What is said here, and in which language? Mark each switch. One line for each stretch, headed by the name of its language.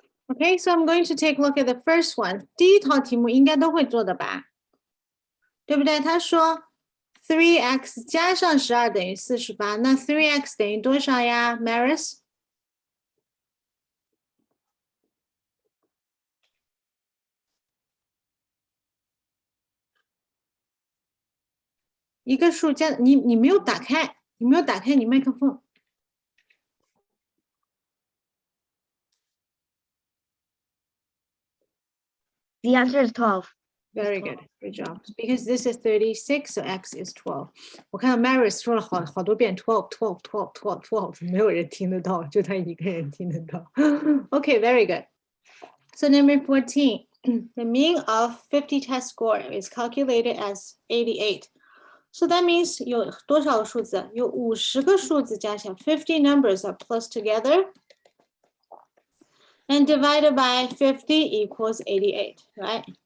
English: Okay, so I'm going to take a look at the first one.
Chinese: 第一套题目应该都会做的吧？对不对？他说 3x 加上12等于48，那 3x 等于多少呀 Maris？一个数加你没有打开，你没有打开你麦克风。
English: The answer is 12. Very good, good job. Because this is 36, so x is 12.
Chinese: 我看到 Maris 说了好多遍 12, 12, 12, 12, 12，没有人听得到，就他一个人听得到。
English: Okay, very good. So number 14. the mean of 50 test score is calculated as 88. So that means
Chinese: 有多少个数字？ 有50个数字加起来，
English: 50 numbers are plus together and divided by 50 equals 88, right?